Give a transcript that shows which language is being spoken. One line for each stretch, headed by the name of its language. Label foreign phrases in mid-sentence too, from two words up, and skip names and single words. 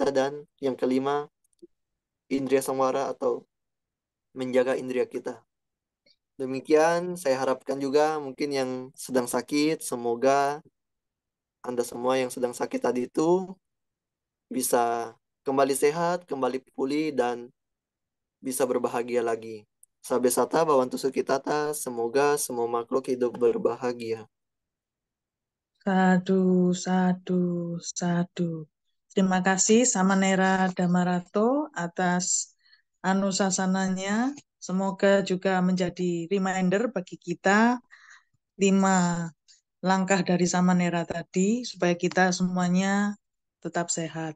Indonesian: Dan yang kelima,
Pali: indria samwara
Indonesian: atau menjaga indria kita. Demikian, saya harapkan juga mungkin yang sedang sakit, semoga Anda semua yang sedang sakit tadi itu bisa kembali sehat, kembali pulih, dan bisa berbahagia lagi.
Pali: Sabe sata bawantu sukitata,
Indonesian: semoga semua makhluk hidup berbahagia.
Pali: Sadu, sadu, sadu.
Indonesian: Terima kasih Samanera Damarato atas anusasananya. Semoga juga menjadi reminder bagi kita 5 langkah dari Samanera tadi supaya kita semuanya tetap sehat.